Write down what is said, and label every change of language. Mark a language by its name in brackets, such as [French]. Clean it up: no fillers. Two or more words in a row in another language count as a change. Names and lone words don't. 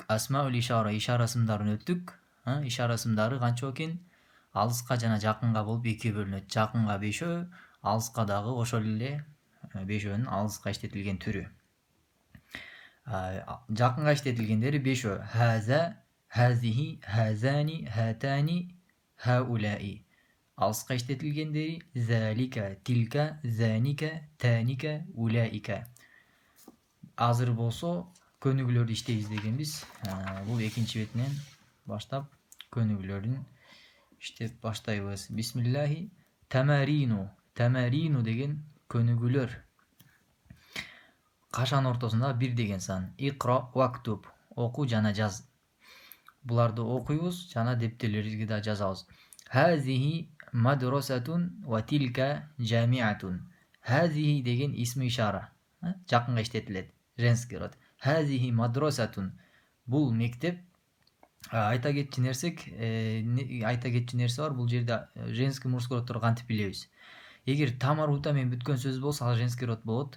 [Arabic] أسماء الإشارة, [Kyrgyz] ишара ысымдарын өттүк. Ишара ысымдары канча экен? Алыска жана жакынга болуп экиге бөлүнөт. Жакынга 5, алыска дагы ошол эле 5нын алыска иштетилген түрү. Жакынга иштетилгендери 5. [Arabic] هذا، هذه، هذان، هاتان، هؤلاء. Алыска иштетилгендери ذلك، تلك، ذانك، تانك، أولئك. [Kyrgyz] Азыр болсо көнүгүүлөрдү иштейбиз дегенбиз. Бул 2-ci бетинен баштап көнүгүүлөрүн иштеп баштайбыз. [Arabic] بسم الله. تمارين. [Kyrgyz] Тамарину деген көнүгүүлөр. Кашан ортосунда 1 деген сан. [Arabic] اقرأ واكتب. [Kyrgyz] Оку жана жаз. Буларды окуйбуз жана дептерлерибизге да жазабыз. [Arabic] هذه مدرسة وتلك جامعة. [Kyrgyz] Хазихи деген [Arabic] اسم إشارة. [Kyrgyz] Жакынга иштетилет. [Russian] Женский род. [Arabic] هذه مدرسة. [Kyrgyz] Бул мектеп. Айта кетчү нерсе бар. Бул жерде [Russian] женский мужской [Kyrgyz] родторду кантип билебиз? Эгер тамарбута менен бүткөн сөз болсо, ал [Russian] женский род [Kyrgyz] болот.